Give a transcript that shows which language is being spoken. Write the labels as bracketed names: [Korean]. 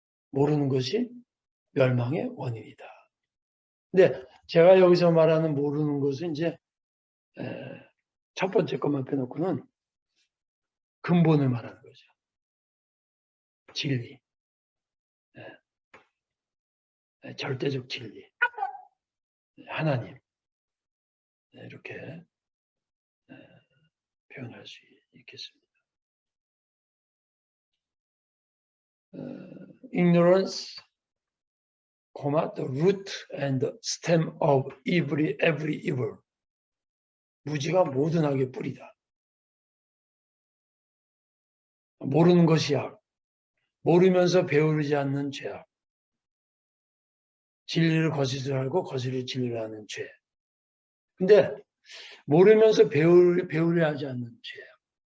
[Korean] 모르는 것이 멸망의 원인이다. 근데 제가 여기서 말하는 모르는 것은 이제 첫 번째 것만 빼놓고는 근본을 말하는 거죠. 진리. 절대적 진리. 하나님. 이렇게 표현할 수 있겠습니다. [English] Ignorance, the root and the stem of every evil. [Korean] 무지가 모든 악의 뿌리다. 모르는 것이 악. 모르면서 배우지 않는 죄악. 진리를 거짓을 알고 거짓을 진리를 하는 죄. 근데 모르면서 배우려 하지 않는 죄악.